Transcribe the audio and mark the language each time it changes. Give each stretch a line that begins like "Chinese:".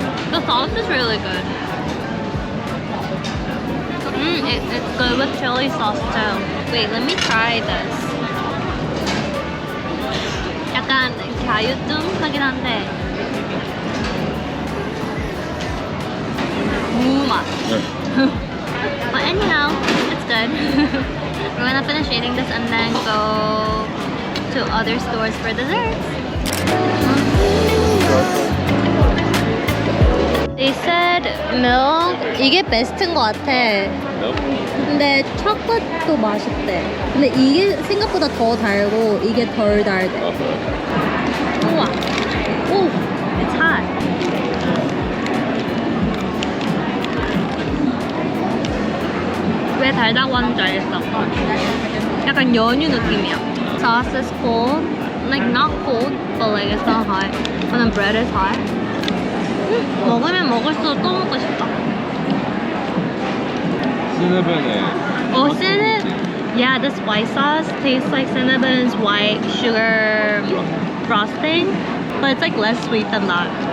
English: The sauce is really good. It's good with chili sauce too. Wait, let me try this.
Korean: 약간 갸유뚱하긴 한데 무맛.
English: But anyhow, it's good. We're gonna finish eating this and then go to other stores for desserts. They said milk
Korean: 이게 베스트인 것 같아. 근데 초콜릿도 맛있대. 근데 이게 생각보다 더 달고 이게 덜 달대. 우와. 오,
English: it's hot.
Korean: 왜 달다고 하는지 알겠어. 약간 연유 느낌이야.
English: Sauce is cold, like not cold, but like it's not hot. And then bread is hot.
Korean: 먹으면 먹을수록 또 먹고 싶다.
English: cinnamon. Oh, cinnamon! Yeah, this white sauce tastes like Cinnabon's white sugar frosting, but it's like less sweet than that.